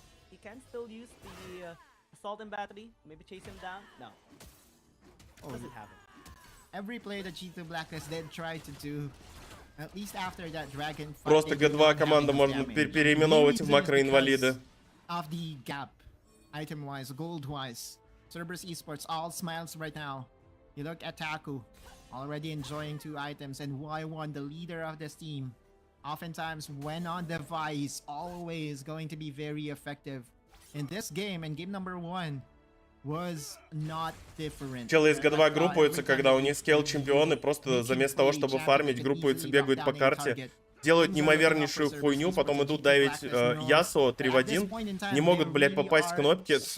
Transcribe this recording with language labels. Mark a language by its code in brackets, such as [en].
[en] He can still use the assault and battery, maybe chase him down. No. Doesn't have it. Every play that G2 Blacklist did try to do, at least after that dragon fight, [ru] Просто G2 команда можно переименовывать в макроинвалиды. [en] Of the gap, item-wise, gold-wise, Cerberus Esports all smiles right now. You look at Taku, already enjoying 2 items, and Y1, the leader of this team. Oftentimes, when on device, always going to be very effective. In this game, and game number 1, was not different. [ru] Челы из G2 группуются, когда у них скейл-чемпионы, просто вместо того, чтобы фармить, группуются, бегают по карте, делают неимовернейшую хуйню, потом идут давить Ясо 3 в 1, не могут, блядь, попасть в кнопки.